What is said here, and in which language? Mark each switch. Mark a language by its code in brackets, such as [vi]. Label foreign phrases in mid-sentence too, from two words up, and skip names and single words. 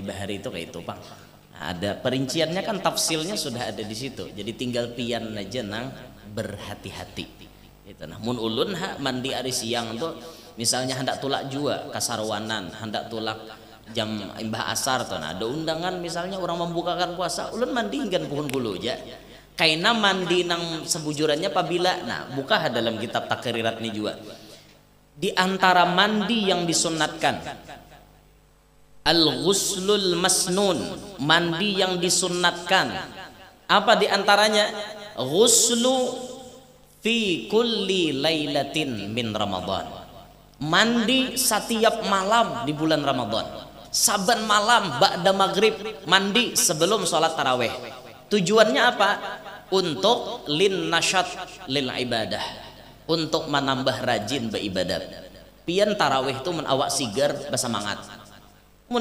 [bjn] bahari itu kayak itu pang nah, ada perinciannya kan tafsilnya sudah ada di situ jadi tinggal pian aja nang berhati-hati itu nah mun ulun mandi hari siang tuh misalnya hendak tulak jua kasarwanan hendak tulak jam imbah asar tuh nah ada undangan misalnya orang membukakan puasa ulun mandi hingga puhun bulu aja kaina mandi nang sebujurannya apabila nah buka [id] dalam kitab takrirat ini juga di antara mandi yang disunatkan [ar] الغسل المسنون [id] mandi yang disunatkan apa di antaranya [ar] غسل في كل ليلة من رمضان [id] mandi setiap malam di bulan Ramadan saban malam [ar] بعد المغرب [id] mandi sebelum sholat taraweh tujuannya apa untuk [ar] للنشاط للعبادة [id] untuk menambah rajin beribadah pian tarawih itu [bjn] mun awak sigar bersemangat mun